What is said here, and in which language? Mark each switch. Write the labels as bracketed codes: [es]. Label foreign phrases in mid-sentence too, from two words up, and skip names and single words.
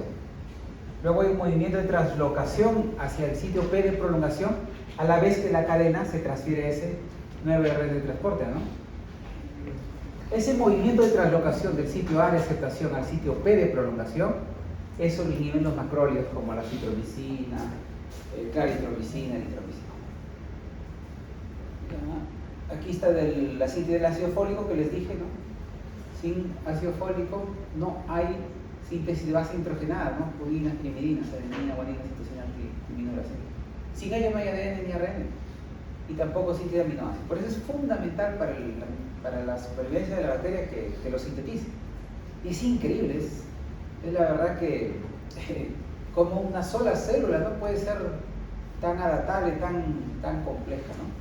[es] Luego hay un movimiento de translocación hacia el sitio P de prolongación, a la vez que la cadena se transfiere a ese nuevo red de transporte, ¿no? Ese movimiento de translocación del sitio A de aceptación al sitio P de prolongación, eso lo inhiben los macrólidos como la citromicina, claritromicina, eritromicina. Aquí está la síntesis del ácido fólico que les dije, ¿no? Sin ácido fólico no hay síntesis de base nitrogenada, ¿no? Purinas, primerinas, adenina, guanina, citosina, triminuracil. Sin ello no hay ADN ni ARN, y tampoco síntesis de aminoácidos. Por eso es fundamental para la supervivencia de la bacteria que lo sintetice. Y es increíble, es la verdad que como una sola célula no puede ser tan adaptable, tan compleja, ¿no?